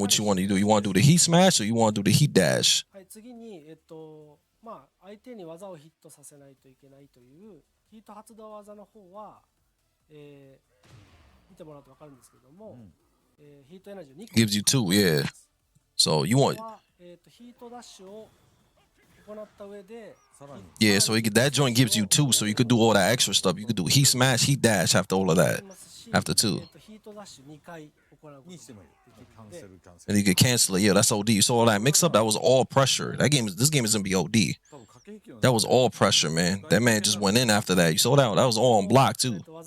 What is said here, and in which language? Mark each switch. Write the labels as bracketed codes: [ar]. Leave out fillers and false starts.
[en] What you want to do? You want to do the Heat Smash or you want to do the Heat Dash? [ja] はい。次に相手に技をヒットさせないといけないというヒート発動技の方は、見てもらうと分かるんですけども、ヒートエナジーを2個 [en] gives you two, yeah. So you want [ja] ヒートダッシュを行った上で [en] yeah, so that joint gives you two, so you could do all that extra stuff. You could do Heat Smash, Heat Dash after all of that. After two. [ja] ヒートダッシュ2回行うことができる。 [en] And you could cancel it. Yeah, that's OD. You saw all that mix up? That was all pressure. This game is gonna be OD. That was all pressure, man. That man just went in after that. You saw that? That was all on block too.